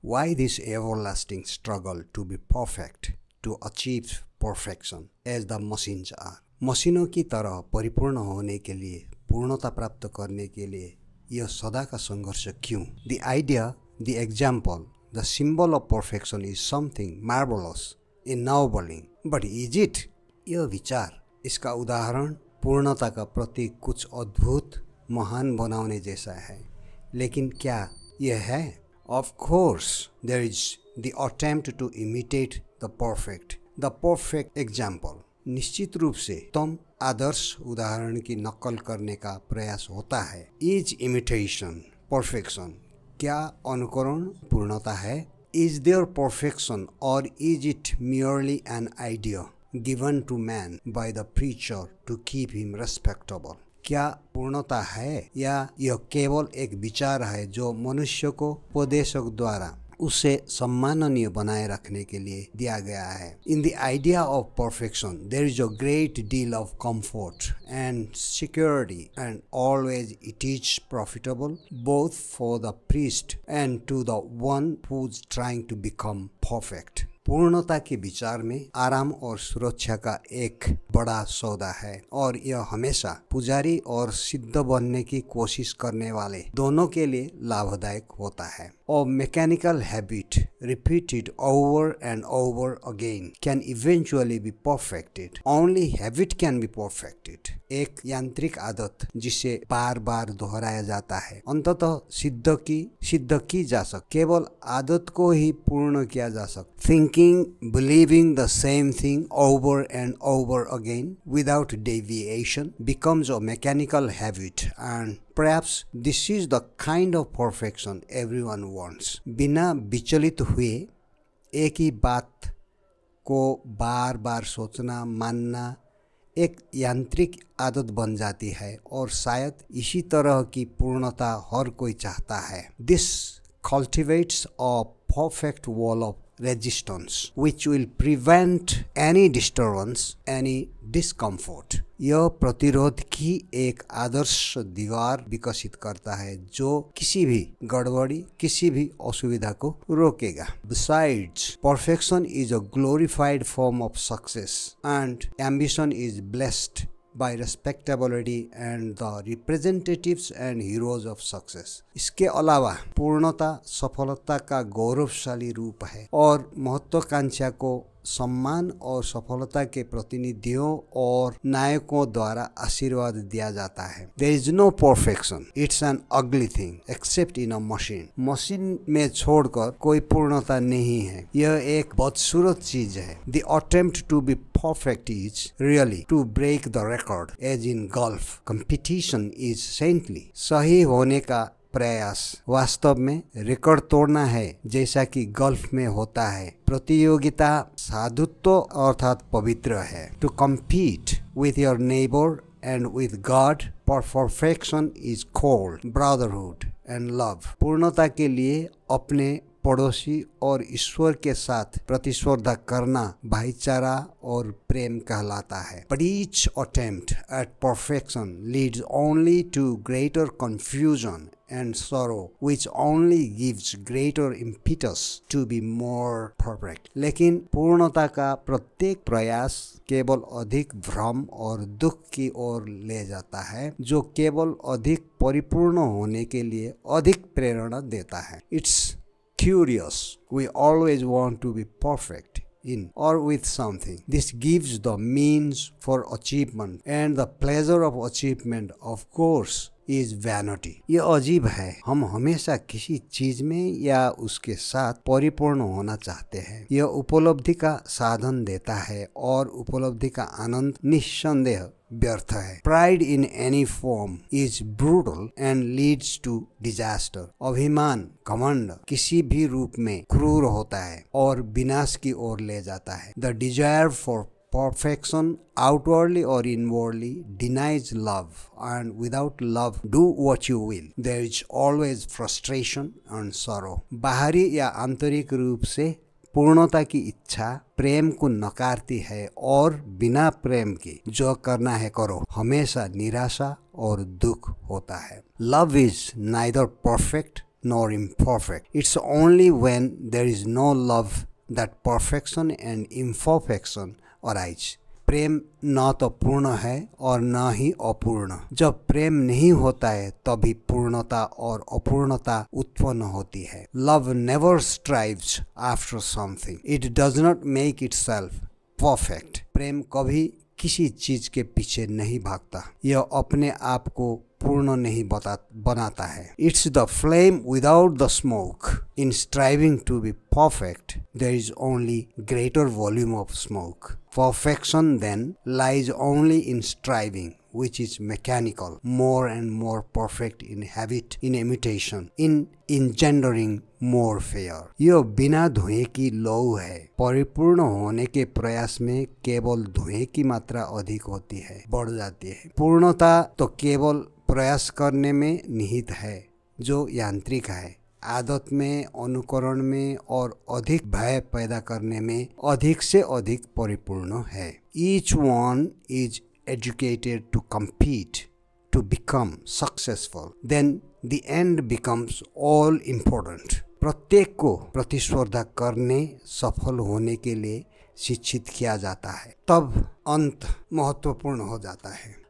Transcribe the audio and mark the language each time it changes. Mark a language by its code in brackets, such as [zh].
[en] Why this everlasting struggle to be perfect, to achieve perfection, as the machines are? [hi] मशीनों की तरह परिपूर्ण होने के लिए, पूर्णता प्राप्त करने के लिए यह सदा का संघर्ष क्यों? [en] The idea, the example, the symbol of perfection is something marvelous, ennobling. But is it? [hi] यह विचार, इसका उदाहरण, पूर्णता का प्रतीक कुछ अद्भुत महान बनाने जैसा है, लेकिन क्या यह है? [en] Of course, there is the attempt to imitate the perfect example. [hi] निश्चित रूप से उत्तम आदर्श उदाहरण की नकल करने का प्रयास होता है. [en] Is imitation perfection? [hi] क्या अनुकरण पूर्णता है? [en] Is there perfection or is it merely an idea given to man by the preacher to keep him respectable? [hi] क्या पूर्णता है या यह केवल एक विचार है जो मनुष्य को उपदेशक द्वारा उसे सम्माननीय बनाए रखने के लिए दिया गया है? [en] In the idea of perfection, there is a great deal of comfort and security, and always it is profitable both for the priest and to the one who's trying to become perfect. [hi] पूर्णता के विचार में आराम और सुरक्षा का एक बड़ा सौदा है, और यह हमेशा पुजारी और सिद्ध बनने की कोशिश करने वाले दोनों के लिए लाभदायक होता है. [en] A mechanical habit repeated over and over again can eventually be perfected. Only habit can be perfected. [hi] एक यांत्रिक आदत जिसे बार बार दोहराया जाता है अंततः सिद्ध की जा सकती. केवल आदत को ही पूर्ण किया जा सकता. [en] Thinking, believing the same thing over and over again without deviation becomes a mechanical habit, and perhaps this is the kind of perfection everyone wants. [hi] बिना विचलित हुए एक ही बात को बार बार सोचना, मानना एक यांत्रिक आदत बन जाती है, और शायद इसी तरह की पूर्णता हर कोई चाहता है. [en] This cultivates a perfect wall of resistance which will prevent any disturbance, any discomfort. [hi] यह प्रतिरोध की एक आदर्श दीवार विकसित करता है जो किसी भी गड़बड़ी, किसी भी असुविधा को रोकेगा. [en] Besides, perfection is a glorified form of success, and ambition is blessed by respectability and the representatives and heroes of success. [hi] इसके अलावा पूर्णता सफलता का गौरवशाली रूप है, और महत्वाकांक्षा को सम्मान और सफलता के प्रतिनिधियों और नायकों द्वारा आशीर्वाद दिया जाता है. [en] There is no perfection. It's an ugly thing except in a machine. [hi] Machine में छोड़कर कोई पूर्णता नहीं है. यह एक बदसूरत चीज है. [en] The attempt to be perfect is really to break the record, as in golf. Competition is saintly. [hi] सही होने का प्रयास वास्तव में रिकॉर्ड तोड़ना है, जैसा कि गल्फ में होता है. प्रतियोगिता साधुत्व अर्थात पवित्र है. [en] To compete with your neighbor and with God for perfection is called brotherhood and love. [hi] पूर्णता के लिए अपने पड़ोसी और ईश्वर के साथ प्रतिस्पर्धा करना भाईचारा और प्रेम कहलाता है. [en] But each attempt at perfection leads only to greater confusion and sorrow, which only gives greater impetus to be more perfect. [hi] लेकिन पूर्णता का प्रत्येक प्रयास केवल अधिक भ्रम और दुख की ओर ले जाता है, जो केवल अधिक परिपूर्ण होने के लिए अधिक प्रेरणा देता है. [en] It's curious. We always want to be perfect in or with something. This gives the means for achievement, and the pleasure of achievement, of course, is vanity. [hi] यह अजीब है. हम हमेशा किसी चीज में या उसके साथ परिपूर्ण होना चाहते हैं. यह उपलब्धि का साधन देता है, और उपलब्धि का आनंद निस्संदेह व्यर्थ है. [en] Pride in any form is brutal and leads to disaster. [hi] अभिमान, घमंड किसी भी रूप में क्रूर होता है और विनाश की ओर ले जाता है. [en] The desire for perfection, outwardly or inwardly, denies love, and without love, do what you will. There is always frustration and sorrow. [hi] बाहरी या आंतरिक रूप से पूर्णता की इच्छा प्रेम को नकारती है और बिना प्रेम के जो करना है करो हमेशा निराशा और दुख होता है। [en] Love is neither perfect nor imperfect. It's only when there is no love that perfection and imperfection arise. [hi] प्रेम न तो पूर्ण है और न ही अपूर्ण। जब प्रेम नहीं होता है तभी पूर्णता और अपूर्णता उत्पन्न होती है। [en] Love never strives after something. It does not make itself perfect. [hi] प्रेम कभी किसी चीज के पीछे नहीं भागता, यह अपने आप को पूर्ण नहीं बनाता है। [en] It's the flame without the smoke. In striving to be perfect, there is only greater volume of smoke. Perfection then lies only in striving, which is mechanical, more and more perfect in habit, in imitation, in engendering more fear. [hi] यह बिना धुएं की लौ है। परिपूर्ण होने के प्रयास में केवल धुएं की मात्रा अधिक होती है, बढ़ जाती है। पूर्णता तो केवल प्रयास करने में निहित है, जो यांत्रिक है। आदत में, अनुकरण में और अधिक भय पैदा करने में अधिक से अधिक परिपूर्ण है। [en] Each one is educated to compete, to become successful. Then the end becomes all important. [hi] प्रत्येक को प्रतिस्पर्धा करने, सफल होने के लिए शिक्षित किया जाता है, तब अंत महत्वपूर्ण हो जाता है।